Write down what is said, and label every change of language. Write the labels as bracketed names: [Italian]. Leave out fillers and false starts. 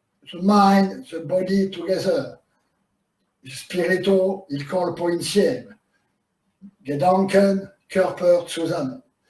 [English] The mind, the body together. [Italian] Spirito, il corpo insieme. [German] Gedanken, Körper zusammen.